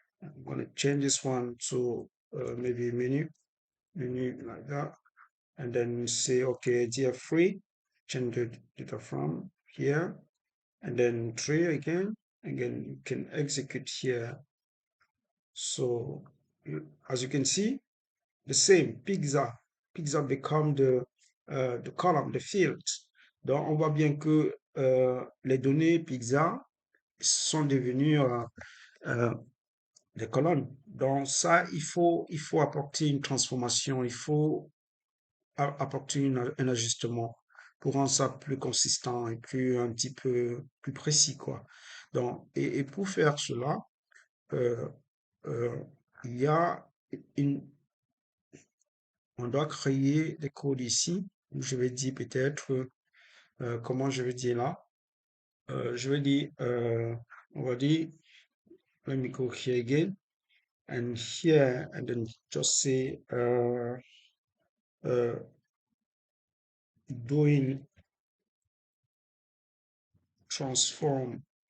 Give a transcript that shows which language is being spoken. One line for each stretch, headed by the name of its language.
English: I'm going to change this one to maybe menu like that, and then say okay, df3, change the data from here, and then 3 again. Again, you can execute here. So as you can see, the same pizza become the column, the field.
French: Donc on voit bien que les données pizza sont devenues des colonnes. Donc ça, il faut apporter une transformation, il faut apporter un ajustement pour rendre ça plus consistant et plus un petit peu plus précis, quoi. Donc, et pour faire cela, euh, euh, il y a une, on doit créer des codes ici. Je vais dire peut-être, comment je vais dire là? Je vais dire, on va dire,
English: let me go here again, and here, and then just say, uh, doing transform